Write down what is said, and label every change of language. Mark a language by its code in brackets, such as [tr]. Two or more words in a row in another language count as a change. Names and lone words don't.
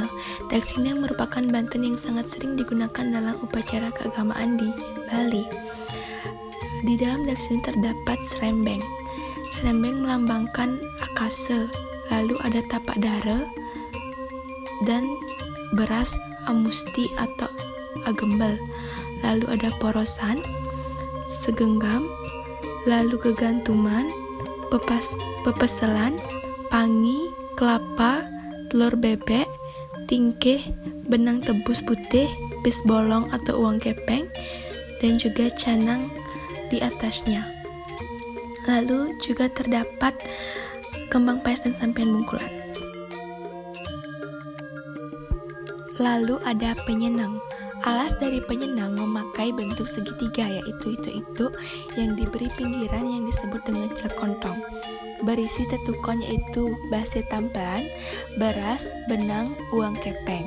[id] Daksina merupakan banten yang sangat sering digunakan dalam upacara keagamaan di Bali. Di dalam daksina terdapat serembeng. Serembeng melambangkan akase. Lalu ada tapak dara dan beras amusti atau agembel. Lalu ada porosan, segenggam, lalu kegantuman, pepeselan, pangi, kelapa, telur bebek, tingkih, benang tebus putih, pis bolong atau uang kepeng, dan juga canang di atasnya. Lalu juga terdapat kembang pes dan sampian bungkulan. Lalu ada penyenang. Alas dari penyenang memakai bentuk segitiga, yaitu itu yang diberi pinggiran yang disebut dengan celekontong. Berisi tetukon yaitu base tampelan, beras, benang, uang kepeng.